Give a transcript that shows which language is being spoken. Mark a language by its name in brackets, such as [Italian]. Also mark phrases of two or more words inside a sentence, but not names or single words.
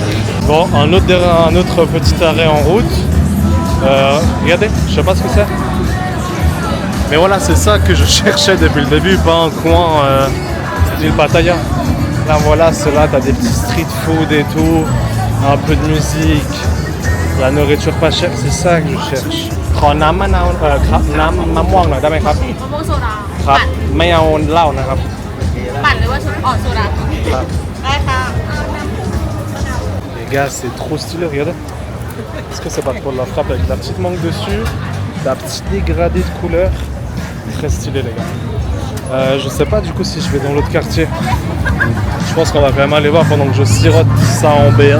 [French] Bon, un autre petit arrêt en route. Regardez, je sais pas ce que c'est. Mais voilà, c'est ça que je cherchais depuis le début, pas un coin style Pattaya. Là voilà, c'est là, t'as des petits [English] street food [French] et tout, un peu de musique, la nourriture pas chère, c'est ça que je cherche. [Thai] ขอน้ำมะนาวครับน้ำมะม่วงหน่อยได้ไหมครับ มะม่วงโซดา ครับไม่เอาเหล้านะครับ ปั่นหรือว่าโซดา ครับ ได้ค่ะ [French] Les gars, c'est trop stylé, regardez. Est-ce que c'est pas trop de la frappe avec la petite mangue dessus, la petite dégradée de couleur. Très stylé les gars. Je sais pas du coup si je vais dans l'autre quartier. Je pense qu'on va quand même aller voir pendant que je sirote ça en B1.